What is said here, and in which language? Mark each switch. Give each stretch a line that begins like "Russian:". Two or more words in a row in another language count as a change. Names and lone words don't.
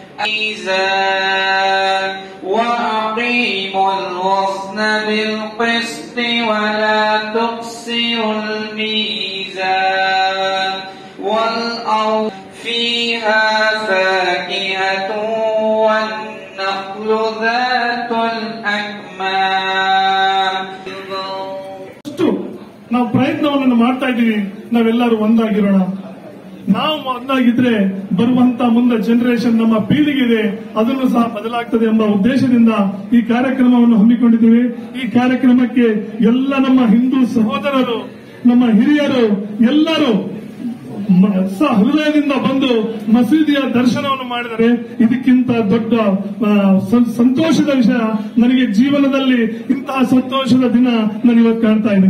Arabic: وأقيموا الوزن بالقسط ولا تخسروا الميزان والأرض فيها فاكهة والنخل ذات الأكمام
Kannada: ನಾವು ಪ್ರಯತ್ನವನ್ನು ಮಾಡ್ತಾ ಇದ್ದೀವಿ. ನಾವೆಲ್ಲರೂ ಒಂದಾಗಿರೋಣ. ನಾವು ಒಂದಾಗಿದ್ರೆ ಬರುವಂತ ಮುಂದೆ ಜನರೇಷನ್ ನಮ್ಮ ಪೀಳಿಗೆ ಇದೆ, ಅದನ್ನು ಸಹ ಬದಲಾಗ್ತದೆ ಎಂಬ ಉದ್ದೇಶದಿಂದ ಈ ಕಾರ್ಯಕ್ರಮವನ್ನು ಹಮ್ಮಿಕೊಂಡಿದ್ದೀವಿ. ಈ ಕಾರ್ಯಕ್ರಮಕ್ಕೆ ಎಲ್ಲ ನಮ್ಮ ಹಿಂದೂ ಸಹೋದರರು, ನಮ್ಮ ಹಿರಿಯರು ಎಲ್ಲರೂ ಹೃದಯದಿಂದ ಬಂದು ಮಸೀದಿಯ ದರ್ಶನವನ್ನು ಮಾಡಿದರೆ ಇದಕ್ಕಿಂತ ದೊಡ್ಡ ಸಂತೋಷದ ವಿಷಯ ನನಗೆ ಜೀವನದಲ್ಲಿ ಇಂತಹ ಸಂತೋಷದ ದಿನ ನಾನು ಇವತ್ತು ಕಾಣ್ತಾ ಇದ್ದೀನಿ.